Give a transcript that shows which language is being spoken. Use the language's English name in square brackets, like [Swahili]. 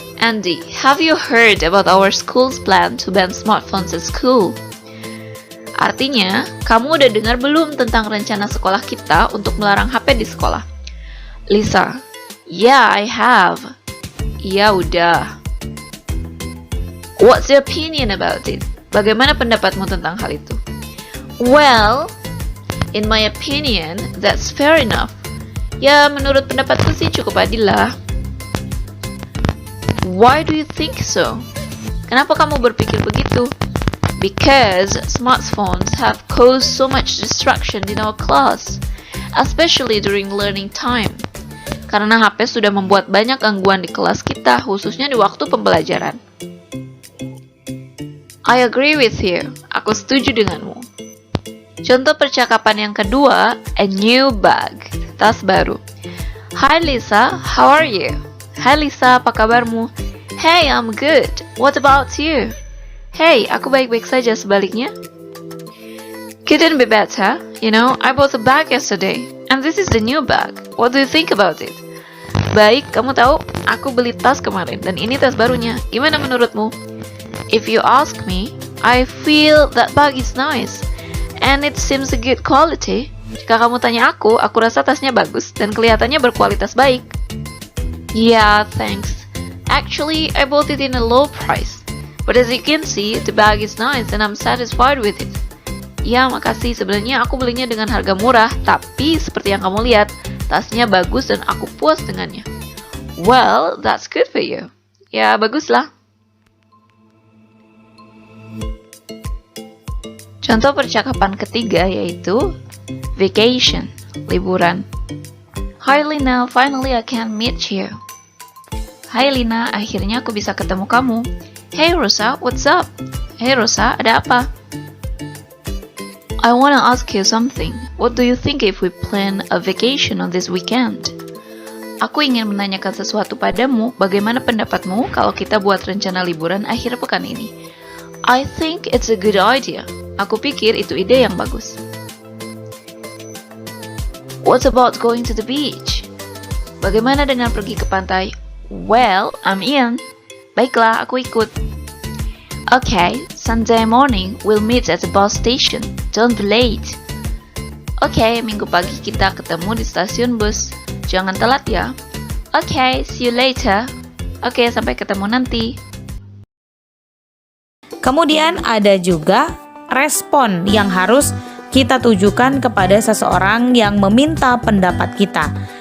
[English] Andy, have you heard about our school's plan to ban smartphones at school? [Indonesian] Artinya, kamu udah dengar belum tentang rencana sekolah kita untuk melarang HP di sekolah? [English] Lisa, yeah, I have. [Indonesian] Ya udah. [English] What's your opinion about it? [Indonesian] Bagaimana pendapatmu tentang hal itu? [English] Well, in my opinion, that's fair enough. [Indonesian] Ya, menurut pendapatku sih cukup adil lah. [English] Why do you think so? [Indonesian] Kenapa kamu berpikir begitu? [English] Because smartphones have caused so much distraction in our class, especially during learning time. [Indonesian] Karena HP sudah membuat banyak gangguan di kelas kita, khususnya di waktu pembelajaran. [English] I agree with you. [Indonesian] Aku setuju denganmu. Contoh percakapan yang kedua, [English] a new bag, [Indonesian] tas baru. [English] Hi Lisa, how are you? [Indonesian] Hai Lisa, apa kabarmu? [English] Hey, I'm good. What about you? [Indonesian] Hey, aku baik-baik saja, sebaliknya. [English] Couldn't be better. You know, I bought a bag yesterday, and this is the new bag. What do you think about it? [Indonesian] Baik, kamu tahu, aku beli tas kemarin, dan ini tas barunya. Gimana menurutmu? [English] If you ask me, I feel that bag is nice, and it seems a good quality. [Indonesian] Jika kamu tanya aku rasa tasnya bagus, dan kelihatannya berkualitas baik. [English] Yeah, thanks. Actually, I bought it in a low price. But as you can see, the bag is nice and I'm satisfied with it. [Indonesian] Ya, makasih. Sebenarnya aku belinya dengan harga murah, tapi seperti yang kamu lihat, tasnya bagus dan aku puas dengannya. [English] Well, that's good for you. [Indonesian] Ya, baguslah. Contoh percakapan ketiga yaitu vacation, liburan. [English] Hi Lina, finally I can meet you. [Indonesian] Hai Lina, akhirnya aku bisa ketemu kamu. [English] Hey Rosa, what's up? [Indonesian] Hey Rosa, ada apa? [English] I wanna ask you something. What do you think if we plan a vacation on this weekend? [Indonesian] Aku ingin menanyakan sesuatu padamu. Bagaimana pendapatmu kalau kita buat rencana liburan akhir pekan ini? [English] I think it's a good idea. [Indonesian] Aku pikir itu ide yang bagus. [English] What about going to the beach? [Indonesian] Bagaimana dengan pergi ke pantai? [English] Well, I'm in. [Indonesian] Baiklah, aku ikut. [English] Okay, Sunday morning we'll meet at the bus station. Don't be late. [Indonesian] Okay, minggu pagi kita ketemu di stasiun bus. Jangan telat ya. [English] Okay, see you later. [Indonesian] Okay, sampai ketemu nanti. Kemudian ada juga respon yang harus kita tujukan kepada seseorang yang meminta pendapat kita.